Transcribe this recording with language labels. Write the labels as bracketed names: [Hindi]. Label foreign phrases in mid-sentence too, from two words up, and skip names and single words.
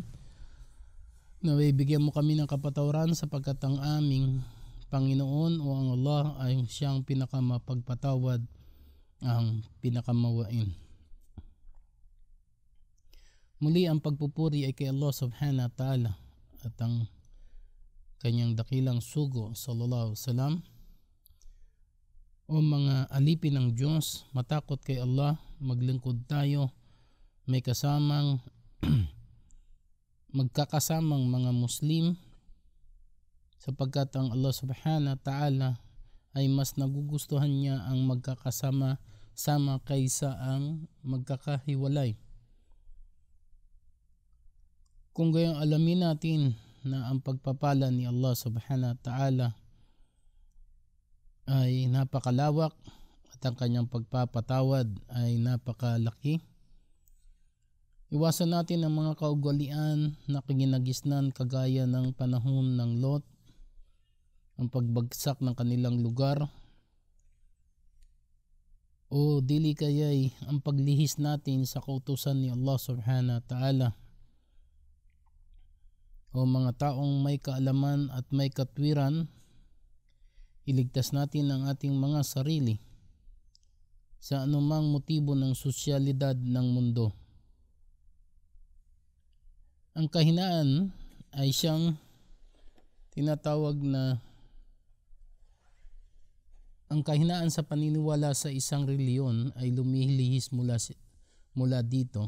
[Filipino] Naway bigyan mo kami ng kapatawaran sapagkat ang aming Panginoon o ang Allah ay siyang pinakamapagpatawad, ang pinakamawain. Muli ang pagpupuri ay kay Allah [Arabic] سبحانه وتعالى [Filipino] at ang kanyang dakilang sugo [Arabic] صلى الله عليه وسلم. [Filipino] O mga alipin ng Diyos, matakot kay Allah, maglingkod tayo, may kasamang magkakasamang mga Muslim, sapagkat ang Allah [Arabic] سبحانه وتعالى [Filipino] ay mas nagugustuhan niya ang magkakasama-sama kaysa ang magkakahiwalay. Kung gayong alamin natin na ang pagpapala ni Allah [Arabic] سبحانه وتعالى [Filipino] ay napakalawak at ang kanyang pagpapatawad ay napakalaki. Iwasan natin ang mga kaugalian na kaginagisnan kagaya ng panahon ng Lot, ang pagbagsak ng kanilang lugar, o dili kaya'y ang paglihis natin sa kautusan ni Allah [Arabic] سبحانه وتعالى. [Filipino] O mga taong may kaalaman at may katwiran, iligtas natin ang ating mga sarili sa anumang motibo ng sosyalidad ng mundo. Ang kahinaan ay siyang tinatawag na ang kahinaan sa paniniwala sa isang reliyon ay lumilihis mula dito.